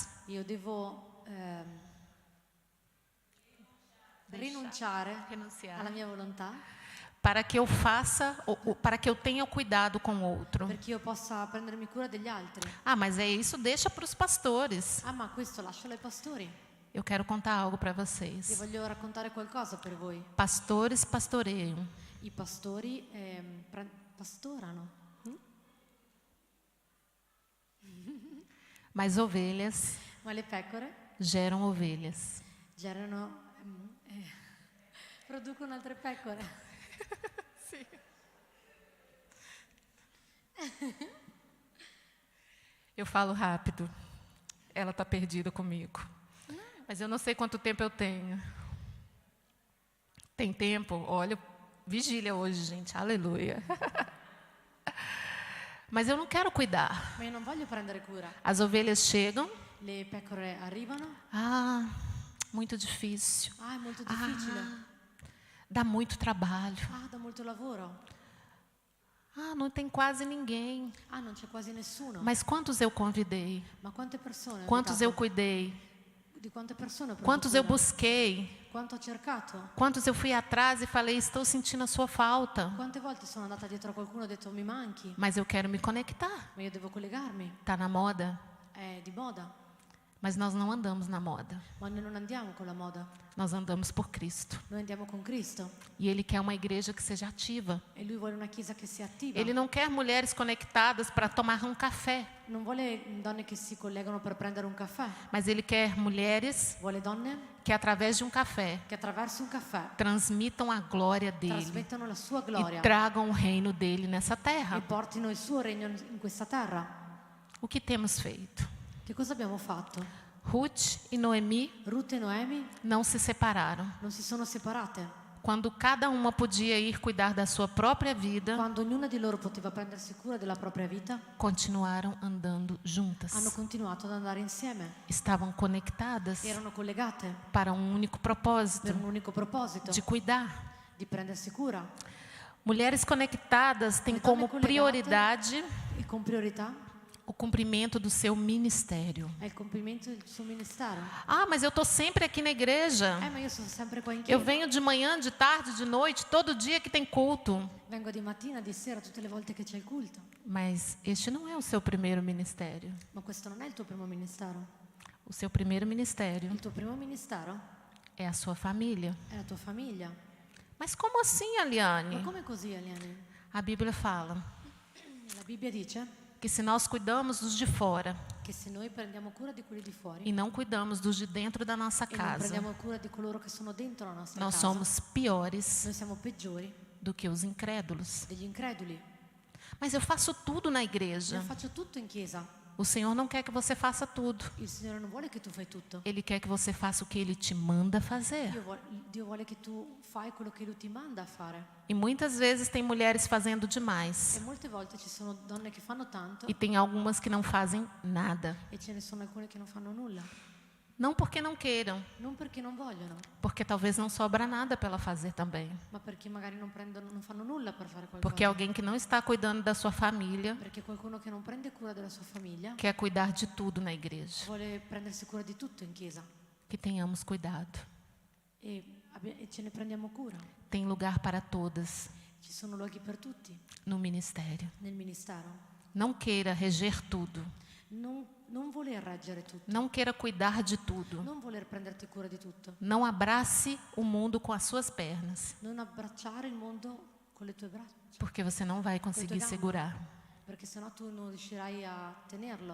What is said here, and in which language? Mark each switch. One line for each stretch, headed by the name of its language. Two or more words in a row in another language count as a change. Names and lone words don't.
Italian: Io devo rinunciare
Portuguese: renunciar,
Italian: alla mia volontà
Portuguese: para que eu faça, para que eu tenha o cuidado com o outro.
Italian: perché io possa prendermi cura degli altri.
Portuguese: Ah, mas é isso, deixa para os pastores.
Italian: Ah, ma questo lascialo ai pastori.
Portuguese: Eu quero contar algo para
Italian: Io
Portuguese: vocês.
Italian: voglio raccontare qualcosa per voi.
Portuguese: Pastores pastoreiam,
Italian: I pastori pastorano,
Portuguese: mas ovelhas
Italian: ma le pecore
Portuguese: geram ovelhas.
Italian: producono altre pecore.
Portuguese: Eu falo rápido. Ela está perdida comigo. Mas eu não sei quanto tempo eu tenho. Tem tempo? Olha, vigília hoje, gente. Aleluia. Mas eu não quero cuidar.
Italian: Ma io non voglio prendere cura.
Portuguese: As ovelhas chegam.
Italian: Le pecore arrivano.
Portuguese: Ah, muito difícil.
Italian: Ah, è molto difficile.
Portuguese: Dá muito trabalho.
Italian: Ah, dà molto lavoro.
Portuguese: Ah, não tem quase ninguém.
Italian: Ah, non c'è quasi nessuno.
Portuguese: Mas quantos eu convidei?
Italian: Ma quante persone ho
Portuguese: Quantos eu
Italian: invitato?
Portuguese: cuidei?
Italian: Di quante persone ho preso
Portuguese: Quantos eu
Italian: cura?
Portuguese: busquei?
Italian: Quanto ho cercato?
Portuguese: Quantos eu fui atrás e falei, estou sentindo a sua falta.
Italian: Quante volte sono andata dietro a qualcuno e ho detto mi manchi,
Portuguese: Mas eu quero me conectar.
Italian: ma io devo collegarmi.
Portuguese: Tá na moda.
Italian: È di moda,
Portuguese: Mas nós não andamos na moda.
Italian: ma noi non andiamo con la moda.
Portuguese: Nós andamos por Cristo.
Italian: Noi andiamo con Cristo
Portuguese: E Ele quer uma igreja que seja ativa.
Italian: e Lui vuole una chiesa che sia attiva.
Portuguese: Ele não quer mulheres conectadas para tomar um café.
Italian: Non vuole donne che si collegano per prendere un caffè.
Portuguese: Mas Ele quer mulheres
Italian: Vuole donne
Portuguese: que através de um café
Italian: che attraverso un caffè
Portuguese: transmitam a glória dele
Italian: trasmettano la sua
Portuguese: e
Italian: gloria
Portuguese: tragam o reino dele nessa
Italian: e
Portuguese: terra.
Italian: portino il suo regno in questa terra.
Portuguese: O que temos feito?
Italian: Che cosa abbiamo fatto?
Portuguese: Ruth e Noemi
Italian: Ruth e Noemi
Portuguese: não se separaram.
Italian: non si sono separate.
Portuguese: Quando cada uma podia ir cuidar da sua própria vida,
Italian: Quando ognuna di loro poteva prendersi cura della propria vita,
Portuguese: continuaram andando juntas.
Italian: hanno continuato ad andare insieme.
Portuguese: Estavam conectadas
Italian: Erano collegate
Portuguese: para um único propósito,
Italian: per un unico proposito,
Portuguese: de cuidar.
Italian: di prendersi cura.
Portuguese: Mulheres conectadas têm
Italian: Le donne
Portuguese: como
Italian: collegate
Portuguese: prioridade
Italian: E con priorità
Portuguese: o cumprimento do seu ministério.
Italian: è il compimento del suo ministero.
Portuguese: Ah, mas eu estou sempre aqui na igreja.
Italian: Ma io sono sempre qua in
Portuguese: Eu
Italian: chiesa.
Portuguese: venho de manhã, de tarde, de noite, todo dia que tem culto.
Italian: Vengo di mattina, di sera, tutte le volte che c'è il culto.
Portuguese: Mas este não é o seu primeiro ministério.
Italian: Ma questo non è il tuo primo ministero.
Portuguese: O seu primeiro ministério
Italian: Il tuo primo ministero
Portuguese: é a sua família.
Italian: è la tua famiglia.
Portuguese: Mas como assim,
Italian: Ma
Portuguese: Aliane?
Italian: come così, Eliane?
Portuguese: A Bíblia fala
Italian: La Bibbia dice
Portuguese: que se nós cuidamos dos de fora
Italian: che se noi prendiamo cura di quelli di fuori
Portuguese: e não cuidamos dos de dentro da nossa
Italian: e non
Portuguese: casa,
Italian: prendiamo cura di coloro che sono dentro la nostra
Portuguese: nós
Italian: casa,
Portuguese: somos piores
Italian: noi siamo peggiori
Portuguese: do que os incrédulos.
Italian: degli increduli.
Portuguese: Mas eu faço tudo na igreja.
Italian: Io faccio tutto in chiesa.
Portuguese: O Senhor não quer que você faça tudo.
Italian: Il Signore non vuole che tu fai tutto.
Portuguese: Ele quer que você faça o que Ele te manda fazer.
Italian: Dio vuole che tu fai quello che Lui ti manda a fare.
Portuguese: E muitas vezes tem mulheres fazendo
Italian: E
Portuguese: demais.
Italian: molte volte ci sono donne che fanno tanto
Portuguese: E tem algumas que não fazem nada.
Italian: e ce ne sono alcune che non fanno nulla.
Portuguese: Não porque não queiram,
Italian: Non perché non vogliono,
Portuguese: porque talvez não sobra nada para ela fazer também.
Italian: ma perché magari non fanno nulla per fare qualcosa.
Portuguese: Porque alguém que não está cuidando da sua família
Italian: Perché qualcuno che non prende cura della sua famiglia
Portuguese: quer cuidar de tudo na igreja.
Italian: vuole prendersi cura di tutto in chiesa
Portuguese: Que tenhamos cuidado.
Italian: e ce ne prendiamo cura.
Portuguese: Tem lugar para todas
Italian: Ci sono luoghi per tutti
Portuguese: no ministério.
Italian: nel ministero.
Portuguese: Não queira reger tudo.
Italian: Non voler reggere tutto,
Portuguese: Não queira cuidar de tudo.
Italian: non voler prenderti cura di tutto,
Portuguese: Não abrace o mundo com as suas pernas,
Italian: non abbracciare il mondo con le tue braccia,
Portuguese: porque você não vai conseguir
Italian: gambe.
Portuguese: segurar.
Italian: perché sennò tu non riuscirai a tenerlo.